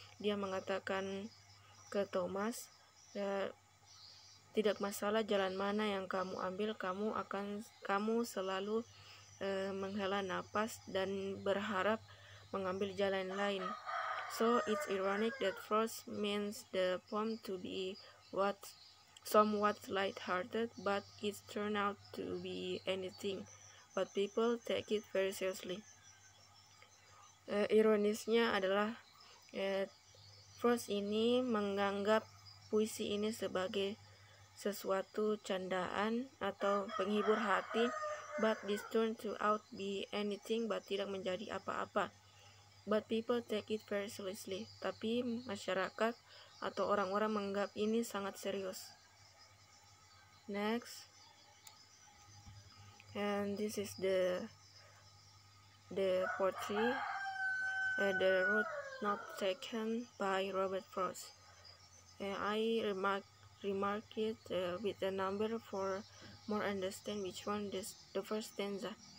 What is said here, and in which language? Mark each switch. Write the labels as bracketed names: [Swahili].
[Indonesian] Dia mengatakan ke Thomas, tidak masalah jalan mana yang kamu ambil, kamu selalu menghela napas dan berharap mengambil jalan lain. [English] So it's ironic that Frost means the poem to be somewhat light-hearted, but it turned out to be anything but people take it very seriously. [Indonesian] Ironisnya adalah Frost ini menganggap puisi ini sebagai sesuatu candaan atau penghibur hati, [English] but this turned out be anything but [Indonesian] tidak menjadi apa-apa. [English] But people take it very seriously. [Indonesian] Tapi masyarakat atau orang-orang menganggap ini sangat serius. [English] Next, and this is the poetry, the road not taken by Robert Frost. I remarked it with a number for more understand which one is the first stanza.